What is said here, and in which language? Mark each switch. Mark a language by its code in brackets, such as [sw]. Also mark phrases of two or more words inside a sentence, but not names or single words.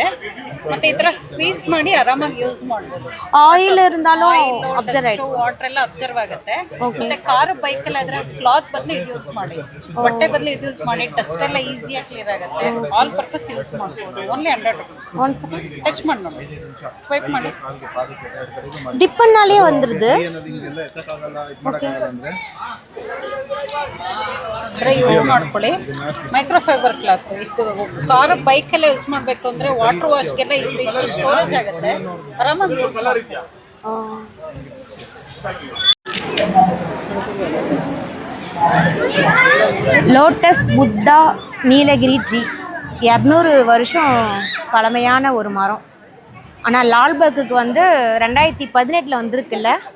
[kn] ಮತ್ತೆ ಈ ತರ ಸ್ವೀಸ್ ಮಾಡಿ ಆರಾಮಾಗಿ ಯೂಸ್ ಮಾಡಬಹುದು. ಆಯಿಲ್ இருந்தாலும் ಅಬ್ಸರ್ವ್ ವಾಟರ್ ಎಲ್ಲ ಅಬ್ಸರ್ವ್ ಆಗುತ್ತೆ. ಮತ್ತೆ ಕಾರು ಬೈಕ್ ಎಲ್ಲ ಇದ್ರೆ ಕ್ಲಾತ್ ಬದಲು ಇದು ಯೂಸ್ ಮಾಡಿ, ಬಟ್ಟೆ ಬದಲು ಇದು ಯೂಸ್ ಮಾಡಿ, ಡಸ್ಟ್ ಎಲ್ಲ ಈಸಿಯಾಗಿ ಕ್ಲಿಯರ್ ಆಗುತ್ತೆ. [en] all purpose [kn] ಯೂಸ್ ಮಾಡಬಹುದು. [en] only 100 rupees. [kn] ಟಚ್ ಮಾಡಿ ನೋಡಿ, ಸ್ವೈಪ್ ಮಾಡಿ, [ta] டிப் பண்ணாலே வந்துருது. [kn] ಯೂಸ್ ಮಾಡ್ಕೊಳ್ಳಿ. [en] microfiber cloth [kn] ಇಷ್ಟು ಕಾರು ಬೈಕ್ ಎಲ್ಲ ಯೂಸ್ ಮಾಡಬೇಕು ಅಂದ್ರೆ ವಾಟರ್ ವಾಶ್ಗೆಲ್ಲ ಇಷ್ಟು ಸ್ಟೋರೇಜ್ ಆಗುತ್ತೆ, ಆರಾಮಾಗಿ ಯೂಸ್ ಮಾಡಿ. [ta] லோட்டஸ் புத்தா நீலகிரி ட்ரீ 200 வருஷம் பழமையான ஒரு மரம். ஆனால் லால்பாக்குக்கு வந்து 2018 வந்திருக்குல்ல.